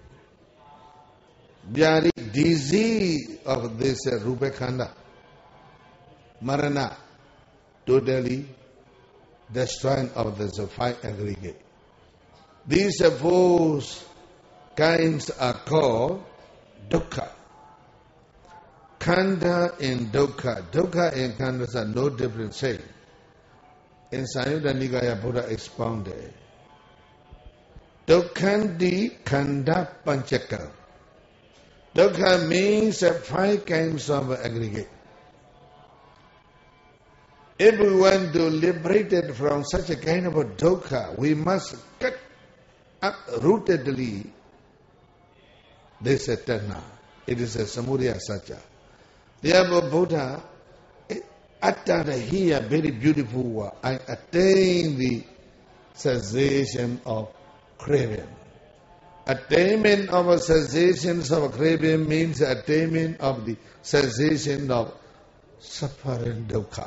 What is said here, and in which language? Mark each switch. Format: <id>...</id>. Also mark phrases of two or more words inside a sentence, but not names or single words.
<en>Vyadi. Disease of this Rupakhanda. Marana. Totally destroying of this five aggregate. These four kinds are called dukkha. Khanda and dukkha. Dukkha and khanda are no different same. In Samyutta Nikaya, Buddha expounded.</en> <pi>Dukkhandi khanda panchaka.</pi> <en>Dukkha means five kinds of aggregate. If we want to liberate it from such a kind of a dukkha, we must cut uprootedly this tanha. It is a</en> <pi>samudaya satya.</pi> <en>Therefore, Buddha uttered here very beautiful word. I attain the cessation of craving. Attainment of a cessation of craving means attainment of the cessation of suffering dukkha.</en>